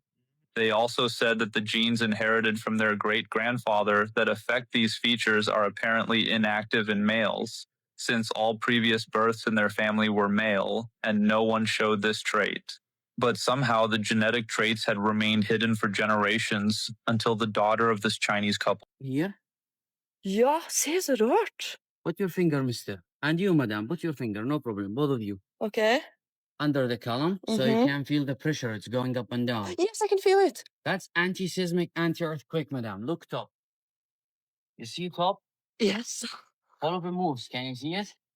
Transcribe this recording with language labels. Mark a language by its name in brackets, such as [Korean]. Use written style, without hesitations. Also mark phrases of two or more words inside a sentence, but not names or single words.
[English] They also said that the genes inherited from their great-grandfather that affect these features are apparently inactive in males, since all previous births in their family were male, and no one showed this trait. But somehow the genetic traits had remained hidden for generations until the daughter of this Chinese couple. Here? [Norwegian] Ja, se så rart. [English] Put your finger, mister. And you, madam, put your finger. No problem. Both of you. Okay. under the column, so you can feel the pressure. It's going up and down. Yes, I can feel it. That's anti-seismic, anti-earthquake, madam. Look top. You see top? Yes. Follow the moves. Can you see it?